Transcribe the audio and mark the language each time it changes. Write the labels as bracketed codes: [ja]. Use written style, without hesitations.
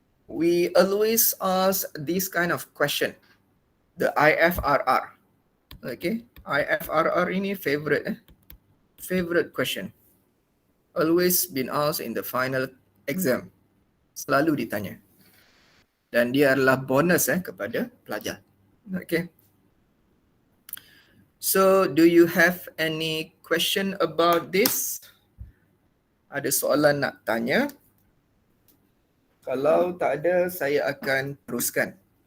[en] We always ask this kind of question. The IFRR. Okay. IFRR ini favorite. Favorite question. Always been asked in the final exam. [ms] Selalu ditanya. Dan dia adalah bonus kepada pelajar. Okay. [en] So, do you have any question about this? [ms] Ada soalan nak tanya? Kalau tak ada, saya akan teruskan.